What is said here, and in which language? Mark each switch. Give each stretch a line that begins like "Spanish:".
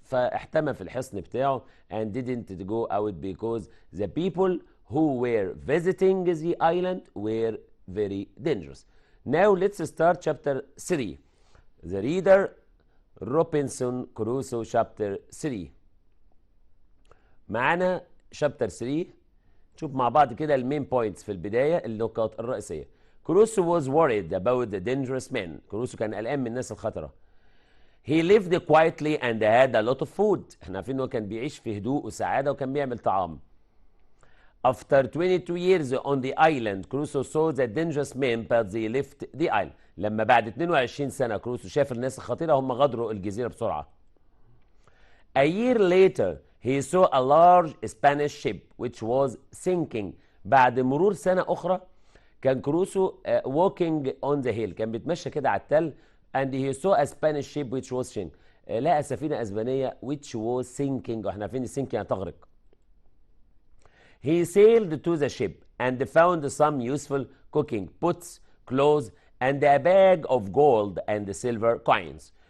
Arabic: فاحتمى في الحصن بتاعه
English: and didn't go out because the people who were visiting the island were very dangerous. Now let's start chapter 3. The reader Robinson Crusoe chapter 3.
Arabic: معانا
English: chapter 3.
Arabic: نشوف مع بعض كده المين بوينتس في البداية، النقاط الرئيسية.
English: Crusoe was worried about the dangerous men.
Arabic: كروسو كان قلقان من الناس الخطرة.
English: He lived quietly and had a lot of food.
Arabic: احنا عارفين انه كان بيعيش في هدوء وسعادة وكان بيعمل طعام.
English: After 22 years on the island, Crusoe saw the dangerous men but they left the island.
Arabic: لما بعد 22 سنة كروسو شاف الناس الخطيرة هم غادروا الجزيرة بسرعة.
English: A year later, he saw a large Spanish ship which was sinking.
Arabic: بعد مرور سنة أخرى كان كروسو
English: walking on the hill،
Arabic: كان بيتمشى كده على التل
English: and he saw a Spanish ship which was sinking.
Arabic: لقى سفينة أسبانية
English: which was sinking،
Arabic: واحنا عارفين sinking يعني تغرق.
English: He sailed to the ship and found some useful cooking pots, clothes and a bag of gold and silver coins.